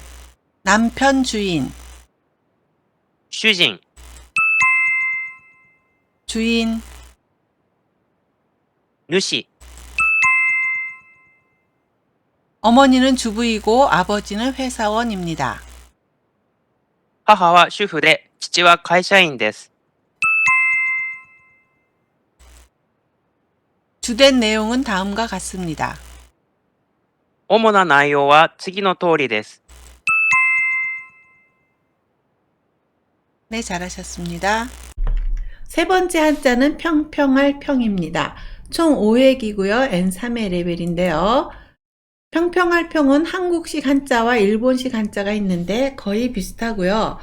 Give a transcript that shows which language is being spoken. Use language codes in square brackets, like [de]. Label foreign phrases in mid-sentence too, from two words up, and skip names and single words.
[ko] 남편 주인, [ja] 主人、 [ko] 주인, [ja] 主、 [ko] 어머니는 주부이고 아버지는 회사원입니다. [ja] 母は主婦で、父は会社員です。 [ko] 주된 내용은 다음과 같습니다. [ja] 主な内容は次の通りです。 [ko] 네, 잘하셨습니다. 세 번째 한자는 평평할 평입니다. 총 5회기고요. N3회 레벨인데요. 평평할 평은 한국식 한자와 일본식 한자가 있는데 거의 비슷하고요.